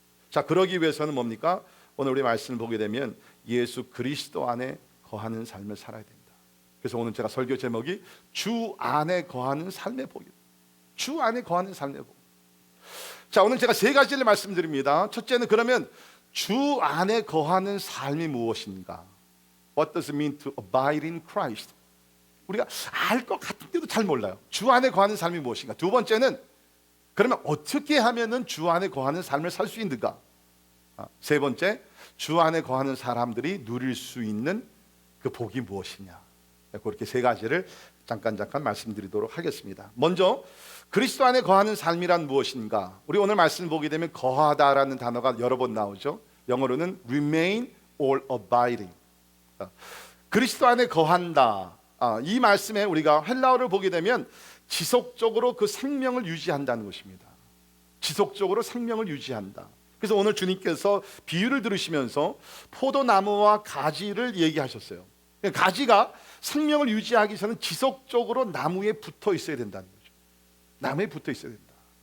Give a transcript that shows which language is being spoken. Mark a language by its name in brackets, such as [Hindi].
[Korean] 자, 그러기 위해서는 뭡니까? 오늘 우리 말씀을 보게 되면 예수 그리스도 안에 거하는 삶을 살아야 된다. 그래서 오늘 제가 설교 제목이 주 안에 거하는 삶의 복이다. 주 안에 거하는 삶의 복. 자, 오늘 제가 세 가지를 말씀드립니다. 첫째는 그러면 주 안에 거하는 삶이 무엇인가? [English] What does it mean to abide in Christ? [Korean] 우리가 알 것 같은데도 잘 몰라요. 주 안에 거하는 삶이 무엇인가? 두 번째는 그러면 어떻게 하면은 주 안에 거하는 삶을 살 수 있는가? 세 번째, 주 안에 거하는 사람들이 누릴 수 있는 그 복이 무엇이냐? 그렇게 세 가지를 잠깐 말씀드리도록 하겠습니다. 먼저 그리스도 안에 거하는 삶이란 무엇인가? 우리 오늘 말씀 보게 되면 거하다라는 단어가 여러 번 나오죠. 영어로는 [English] remain or abiding. [Korean] 그리스도 안에 거한다. 이 말씀에 우리가 헬라어를 보게 되면 지속적으로 그 생명을 유지한다는 것입니다. 지속적으로 생명을 유지한다. 그래서 오늘 주님께서 비유를 들으시면서 포도나무와 가지를 얘기하셨어요. 가지가 생명을 유지하기 위해서는 지속적으로 나무에 붙어 있어야 된다는 거죠. 나무에 붙어 있어야 된다.